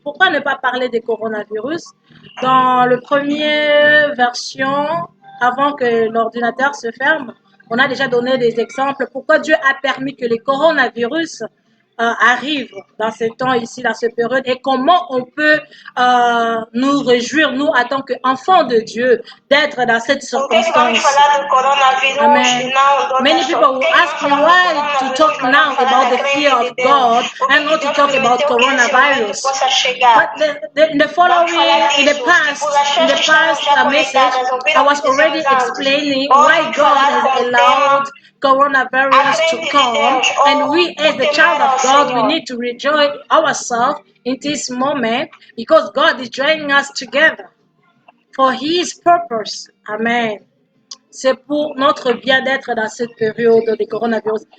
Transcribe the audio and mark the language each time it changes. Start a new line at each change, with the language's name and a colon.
French: Pourquoi ne pas parler des coronavirus? Dans la première version, avant que l'ordinateur se ferme, on a déjà donné des exemples. Pourquoi Dieu a permis que les coronavirus arrive dans ce temps ici, dans cette période, et comment on peut nous réjouir, nous, en tant qu'enfants de Dieu, d'être dans cette circonstance. Amen.
English: Many people will ask me why to talk now about the fear of God and not to talk about coronavirus. But in the past message, I was already explaining why God has allowed coronavirus to come, and we as the child of God, we need to rejoice ourselves in this moment because God is joining us together for His purpose. Amen.
French: C'est pour notre bien-être dans cette période de coronavirus.